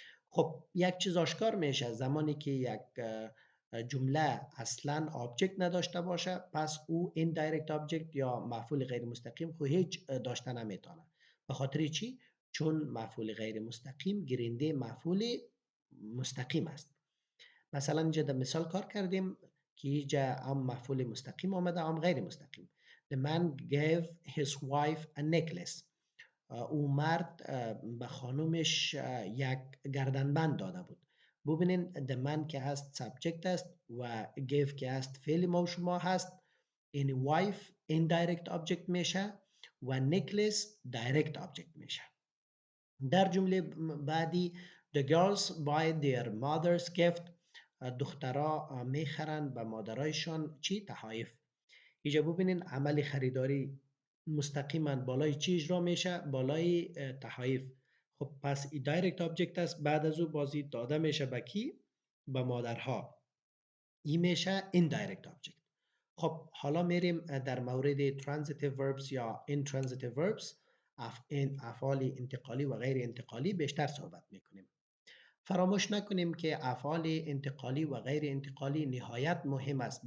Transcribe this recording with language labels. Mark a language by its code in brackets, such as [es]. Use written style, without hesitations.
[fa] خب یک چیز آشکار میشه زمانی که یک جمله اصلا آبجکت نداشته باشه، پس او indirect object یا مفعول غیر مستقیم خو هیچ داشته نمیتونه. به خاطر چی؟ چون مفعول غیر مستقیم گرینده مفعول مستقیم است. مثلا اینجا در مثال کار کردیم که اینجا هم مفعول مستقیم آمده هم غیر مستقیم. [en] The man gave his wife a necklace. [fa] او مرد به خانومش یک گردنبند داده بود. ببینین the man که هست subject است و gave که هست فعل ما و شما هست. این wife indirect object میشه و necklace direct object میشه. [en] در جمله بعدی the girls buy their mother's gift. [fa] دخترها میخرن به مادرایشان چی؟ تحایف. اینجا ببینین عمل خریداری مستقیما بالای چی اجرا میشه؟ بالای تحایف. خب پس ای دایرکت آبجکت است. بعد از او بازی داده میشه به کی؟ به مادرها. این میشه indirect object. خب حالا میریم در مورد transitive verbs یا intransitive verbs، افعال انتقالی و غیر انتقالی بیشتر صحبت میکنیم. فراموش نکنیم که افعال انتقالی و غیر انتقالی نهایت مهم است.